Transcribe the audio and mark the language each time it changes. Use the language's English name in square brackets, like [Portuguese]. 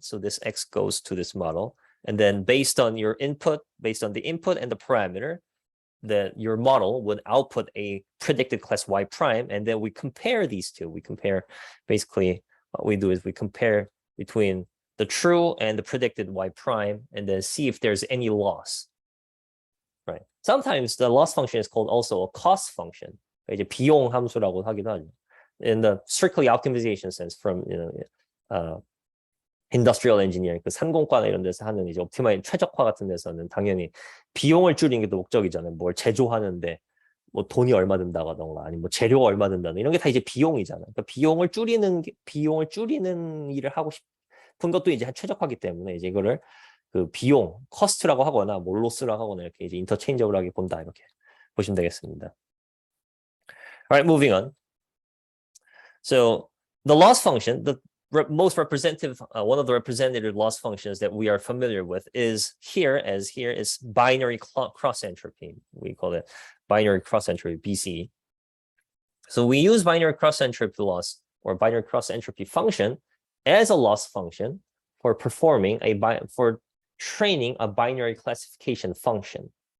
[English] So this x goes to this model. And then based on the input and the parameter, that your model would output a predicted class y prime. And then we compare these two. Basically, what we do is we compare between the true and the predicted y prime, and then see if there's any loss. Right. Sometimes the loss function is called also a cost function. [Korean] 이제 비용 함수라고 하기도 하죠. [English] In the strictly optimization sense, from industrial engineering, [Korean] 그 산공과나 이런 데서 하는 이제 옵티마이즈 최적화 같은 데서는 당연히 비용을 줄이는 게 목적이잖아요. 뭘 제조하는데 뭐 돈이 얼마 든다거나 아니면 뭐 재료가 얼마 든다거나 이런 게 다 이제 비용이잖아요. 그러니까 비용을 줄이는 일을 하고 싶은 것도 이제 최적화기 때문에 이제 이거를 그 비용, cost라고 하거나 뭐 loss라고 하거나 이렇게 이제 interchangeable하게 본다 이렇게 보시면 되겠습니다. [English] All right, moving on. So the loss function, the most representative, one of the representative loss functions that we are familiar with is here is binary cross entropy. We call it binary cross entropy, BCE. So we use binary cross entropy loss or binary cross entropy function as a loss function for for training a binary classification function.